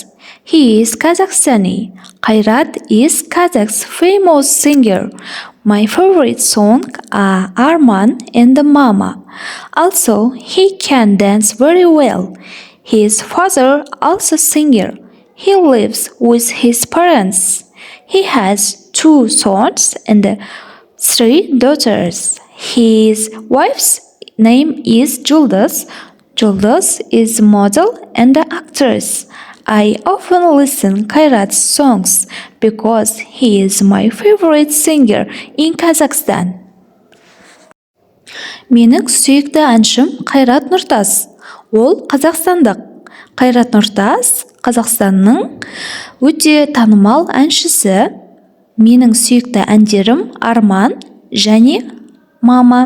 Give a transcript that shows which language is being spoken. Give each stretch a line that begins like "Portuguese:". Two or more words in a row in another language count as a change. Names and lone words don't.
English: He is Kazakhstani. Қайрат is Kazakh's famous singer. My favorite song are Arman and Mama. Also, he can dance very well. His father also singer. He lives with his parents. He has 2 sons and 3 daughters. His wife's name is Julduz. Julduz is model and actress. I often listen Kairat's songs because he is my favorite singer in Kazakhstan.
Kazakh: Менің сүйікті әншім Қайрат Нұртас. Ол қазақстандық. Қайрат Нұртас Қазақстанның өте танымал әншісі. Менің сүйікті әндерім Арман және Мама.